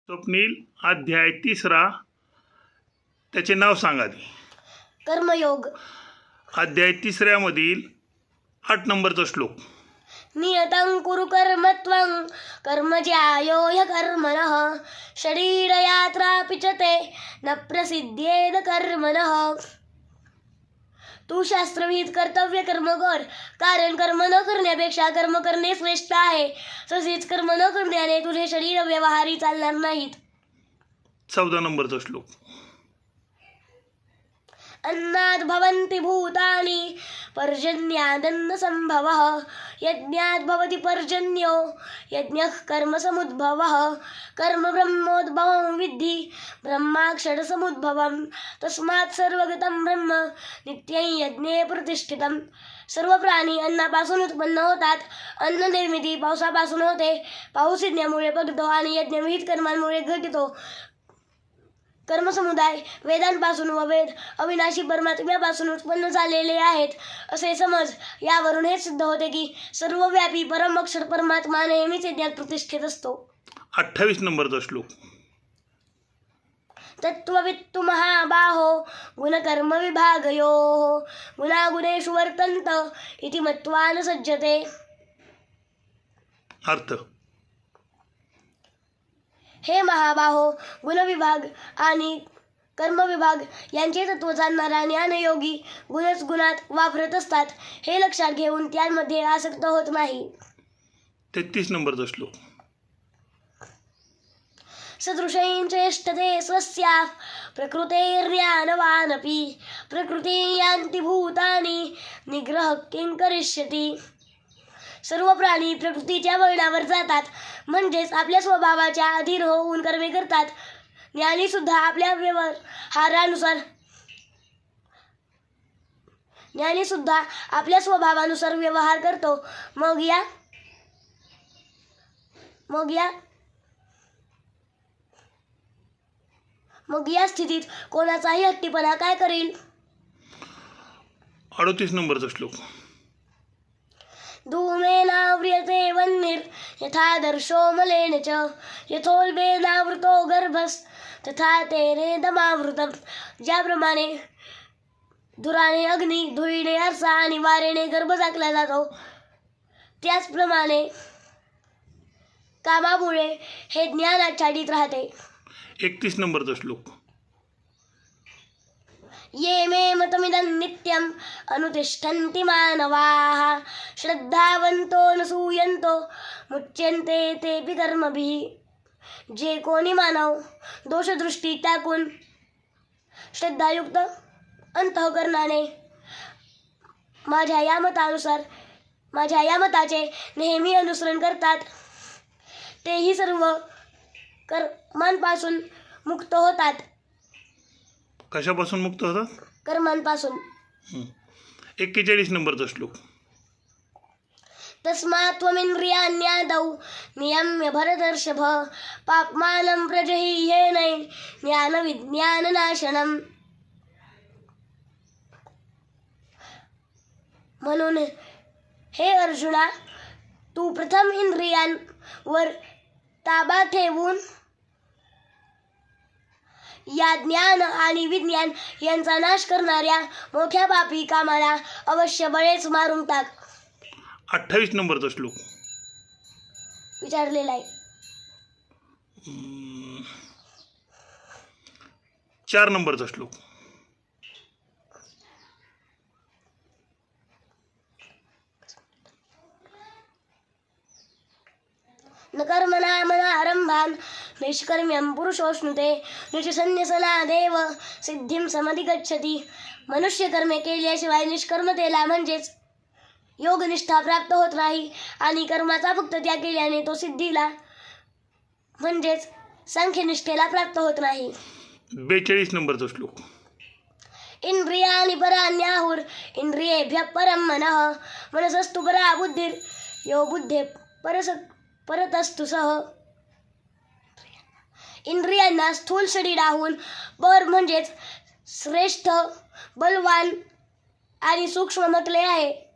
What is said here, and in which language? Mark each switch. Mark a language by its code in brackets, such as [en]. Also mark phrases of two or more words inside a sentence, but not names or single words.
[mr] स्वप्नील अध्याय 3 त्याचे नाव सांगा ती. कर्मयोग. अध्याय 3 मधील 8 नंबरचा श्लोक. [sa] नियतं कुरु कर्म त्वं कर्मज्यायो ह्यकर्मणः शरीरयात्रापि च ते न प्रसिद्धेद कर्मणः. [mr] तू शास्त्रविहित कर्तव्य कर्म कर, कारण कर्म न करण्यापेक्षा कर्म करणे श्रेष्ठ आहे. तसेच कर्म न करण्याने तुझे शरीर व्यवहारी चालणार नाहीत. 14 नंबरचा श्लोक. [sa] अन्नात् भवन्ति भूतानि पर्जन्यादन्न संभवः यज्ञात् भवति पर्जन्यो यज्ञः कर्म समुद्भवः. कर्म ब्रह्मोद्भवं विद्धि ब्रह्माक्षर समुद्भवं तस्मात् सर्वगतं ब्रह्म नित्यं यज्ञे प्रतिष्ठितं. [mr] सर्व प्राणी अन्नापासून उत्पन्न होतात. अन्न निर्मिती पावसापासून होते. पाऊस यज्ञामुळे पडतो आणि यज्ञ विहित कर्मांमुळे घटितो. कर्मसमुदाय वेदांपासून व वेद अविनाशी परमात्म्यापासून उत्पन्न झालेले आहेत असे समज. यावरून हे सिद्ध होते की सर्वव्यापी परम अक्षर परमात्मा नेहमीच यज्ञात प्रतिष्ठित असतो. 28 नंबरचा श्लोक. [sa] तत्त्ववित्तु महाबाहो गुणकर्म विभागयोः गुणागुणेषु वर्तन्त इति मत्वा न सज्जते. [mr] अर्थ. हे महाबाहो, गुणविभाग आणि कर्मविभाग यांचे तत्व जाणणारा ज्ञानयोगी गुणच गुणात वापरत असतात हे लक्षात घेऊन त्यांमध्ये आसक्त होत नाही. 33 नंबरचा श्लोक. [sa] सदृशं चेष्टते स्वस्याः प्रकृतेर्ज्ञानवानपि प्रकृतिं यान्ति भूतानि निग्रहः किं करिष्यति. [mr] सर्व प्राणी प्रकृतीच्या वळणावर जातात, म्हणजेच आपल्या स्वभावाच्या अधीन होऊन कर्मे करतात. ज्ञानी सुद्धा आपल्या स्वभावानुसार व्यवहार करतो. मग या स्थितीत कोणाचाही हट्टीपणा काय करील. 38 नंबरचा श्लोक. [sa] धूमेनाव्रियते वह्निर् यथा दर्शो मलेन च यथोल्बेनावृतो गर्भस् तथा तेनेदमावृतम्. [mr] ज्याप्रमाणे धुराने अग्नी, धुळीने आरसा आणि वारेने गर्भ झाकला जातो, त्याचप्रमाणे कामामुळे हे ज्ञान आच्छादित राहते. 31 नंबरचा श्लोक. [sa] ये मे मतमिदं नित्यम् अनुतिष्ठन्ति मानवाः श्रद्धावन्तो न सूयन्तो मुच्यन्ते तेऽपि कर्मभिः. [mr] जे कोणी मानव दोषदृष्टी टाकून श्रद्धायुक्त अंतःकरणाने माझ्या या मताचे नेहमी अनुसरण करतात, तेही सर्व कर्मांपासून मुक्त होतात. कशापासून मुक्त होतात? कर्मांपासून. 41 नंबरचा श्लोक. [sa] तस्मात् त्वमिन्द्रियाण्यादौ नियम्य भरतर्षभ पाप्मानं प्रजह्येन ज्ञानविज्ञाननाशनम्. [mr] म्हणून हे अर्जुना, तू प्रथम इंद्रियांवर ताबा ठेवून या ज्ञान आणि विज्ञान यांचा नाश करणाऱ्या मोठ्या पापी कामाला अवश्य बळेच मारून टाक. 28 नंबरचा श्लोक. विचारलेला आहे. 4 नंबरचा श्लोक. [sa] न कर्मणामनारंभान् निष्कर्म्यं पुरुषोऽश्नुते निष्सन्न्यसनादेव सिद्धिं समधिगच्छति. [mr] मनुष्य कर्मे केल्याशिवाय निष्कर्मतेला म्हणजेच योगनिष्ठा प्राप्त होत नाही आणि कर्माचा फक्त त्याग केल्याने तो सिद्धीला म्हणजेच सांख्यनिष्ठेला प्राप्त होत नाही. 42 नंबरचा श्लोक. [sa] इंद्रियाणि पराण्याहुर् इंद्रियेभ्यः परं मनः मनसस्तु परा बुद्धिर् यो बुद्धे परतस्तु सः. [mr] इंद्रियांना स्थूल शरीराहून पर म्हणजेच श्रेष्ठ, बलवान आणि सूक्ष्म म्हटले आहे.